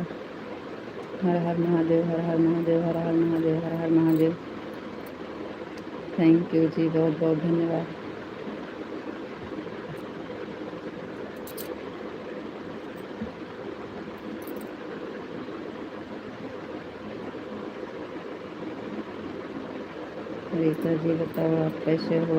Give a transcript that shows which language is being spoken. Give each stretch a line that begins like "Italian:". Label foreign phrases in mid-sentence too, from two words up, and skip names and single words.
Hindi: हर हर महादेव हर हर महादेव हर हर महादेव हर हर महादेव।
English: thank you
Hindi: जी, बहुत बहुत धन्यवाद। रीता जी बताओ आप कैसे हो?